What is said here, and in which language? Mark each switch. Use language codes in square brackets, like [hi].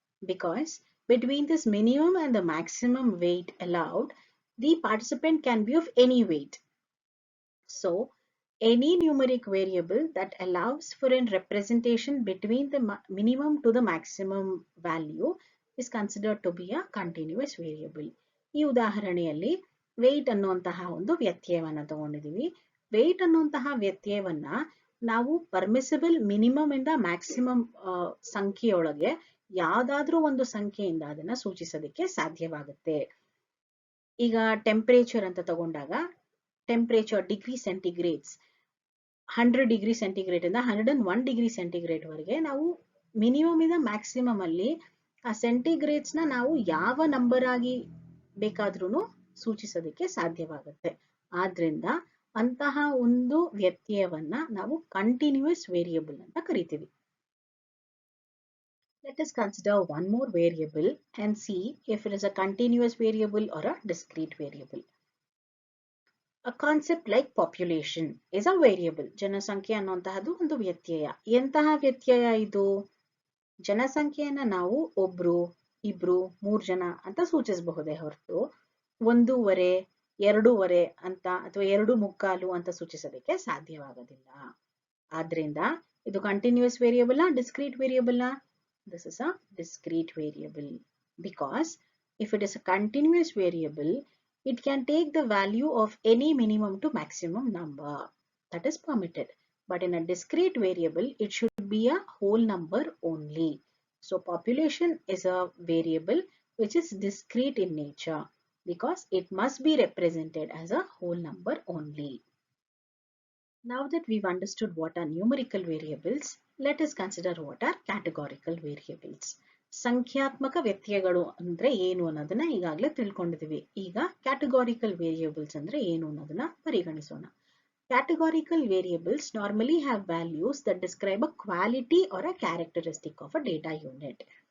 [en] Because between this minimum and the maximum weight allowed, the participant can be of any weight. So, any numeric variable that allows for a representation between the minimum to the maximum value is considered to be a continuous variable. [kn] ಈ ಉದಾಹರಣೆಯಲ್ಲಿ weight ಅನ್ನುವಂತಹ ಒಂದು ವ್ಯತ್ಯಯವನ್ನ ತಗೊಂಡಿದ್ದೀವಿ. weight ಅನ್ನುವಂತಹ ವ್ಯತ್ಯಯವನ್ನ ನಾವು permissible minimum ಇಂದ maximum ಸಂಖ್ಯೆಯೊಳಗೆ ಯಾವ್ದಾದ್ರೂ ಒಂದು ಸಂಖ್ಯೆಯಿಂದ ಅದನ್ನ ಸೂಚಿಸೋದಕ್ಕೆ ಸಾಧ್ಯವಾಗುತ್ತೆ. ಈಗ ಟೆಂಪರೇಚರ್ ಅಂತ ತಗೊಂಡಾಗ ಟೆಂಪರೇಚರ್ ಡಿಗ್ರಿ ಸೆಂಟಿಗ್ರೇಡ್ಸ್ 100 ಡಿಗ್ರಿ ಸೆಂಟಿಗ್ರೇಡ್ ಇಂದ 101 ಡಿಗ್ರಿ ಸೆಂಟಿಗ್ರೇಡ್ ವರೆಗೆ ನಾವು ಮಿನಿಮಮ್ ಇಂದ ಮ್ಯಾಕ್ಸಿಮಮ್ ಅಲ್ಲಿ ಆ ಸೆಂಟಿಗ್ರೇಡ್ಸ್ ನ ನಾವು ಯಾವ ನಂಬರ್ ಆಗಿ ಬೇಕಾದ್ರೂ ಸೂಚಿಸೋದಕ್ಕೆ ಸಾಧ್ಯವಾಗುತ್ತೆ. ಆದ್ರಿಂದ ಅಂತಹ ಒಂದು ವ್ಯತ್ಯಯವನ್ನ ನಾವು ಕಂಟಿನ್ಯೂಸ್ ವೇರಿಯಬಲ್ ಅಂತ ಕರಿತೀವಿ. [en] Let us consider one more variable and see if it is a continuous variable or a discrete variable. A concept like population is a variable. [kn] ಜನಸಂಖ್ಯೆ ಅನ್ನುವಂತಹದ್ದು ಒಂದು ವ್ಯತ್ಯಯ. ಎಂತಹ ವ್ಯತ್ಯಯ ಇದು? ಜನಸಂಖ್ಯೆಯನ್ನ ನಾವು ಒಬ್ರು, ಇಬ್ರು, 3 ಜನ ಅಂತ ಸೂಚಿಸಬಹುದೇ ಹೊರತು 1.5, ಎರಡೂವರೆ ಅಂತ ಅಥವಾ 2.25 ಅಂತ ಸೂಚಿಸೋದಕ್ಕೆ ಸಾಧ್ಯವಾಗೋದಿಲ್ಲ. ಆದ್ರಿಂದ ಇದು continuous variable discrete variable? [en] This is a discrete variable because if it is a continuous variable, it can take the value of any minimum to maximum number that is permitted. But in a discrete variable, it should be a whole number only. So population is a variable which is discrete in nature because it must be represented as a whole number only. Now that we've understood what are numerical variables, let us consider what are categorical variables. [kn] ಸಂಖ್ಯಾತ್ಮಕ ವ್ಯತ್ಯಯಗಳು ಅಂದ್ರೆ ಏನು ಅನ್ನೋದನ್ನ ಈಗಾಗಲೇ ತಿಳ್ಕೊಂಡಿದ್ದೀವಿ. ಈಗ categorical variables ಅಂದ್ರೆ ಏನು ಅನ್ನೋದನ್ನ ಪರಿಗಣಿಸೋಣ. [en] Categorical variables normally have values that describe a quality or a characteristic of a data unit.